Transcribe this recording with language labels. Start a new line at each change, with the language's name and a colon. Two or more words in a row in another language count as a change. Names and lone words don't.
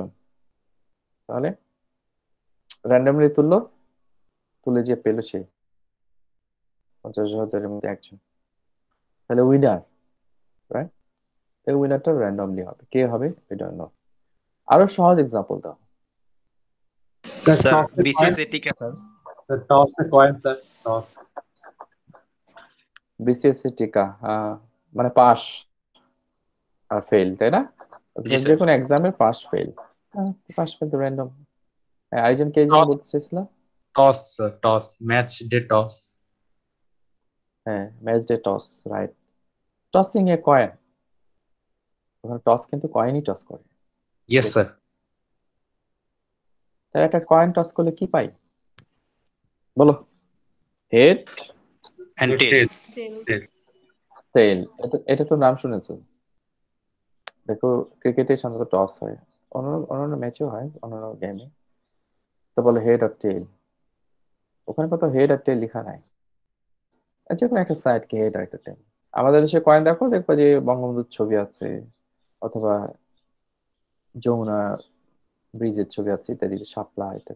Bangla: তাহলে র্যান্ডমলি তুললো, তুলে যে পেলো সে 50,000-এর মধ্যে একজন, তাহলে
English: winner, right?
Bangla: এই উইনারটা র্যান্ডমলি হবে, কে হবে
English: we don't know.
Bangla: আরো সহজ এক্সাম্পল দাও। স্যার বিসিএস এটিকা স্যার।
English: toss the coin sir toss
Bangla: বিসিএস এর টিকা, মানে পাস আর ফেল, তাই না? জি যে স্যার। কোনো এক্সামে পাস ফেল, পাস ফেল তো র্যান্ডম। আরেকজন কে যেন टॉस বলতে চাইছিল?
English: toss sir toss match day toss
Bangla: হ্যাঁ,
English: match day toss, right. tossing a coin,
Bangla: ওখানে টস কিন্তু কয়েনই টস করে।
English: yes sir
Bangla: তাহলে একটা কয়েন টস করলে কি পাই বলো? হেড,
English: and tail.
Bangla: टेल টেল। टेल টেল। এটা এটা তো নাম শুনেছো। দেখো, ক্রিকেটে সাধারণত টস হয়, অন্যান্য অন্যান্য ম্যাচেও হয়, অন্যান্য গেমে। তো বলে হেড আর টেল, ওখানে কত হেড আর টেল লেখা নাই, যে কোনো একটা সাইডকে হেড আর একটা টেল। আমাদের দেশে কয়েন দেখো, দেখবা যে বঙ্গবন্ধুর ছবি আছে, অথবা যমুনা ব্রিজের ছবি আছে, ইত্যাদি, শাপলা ইত্যাদি।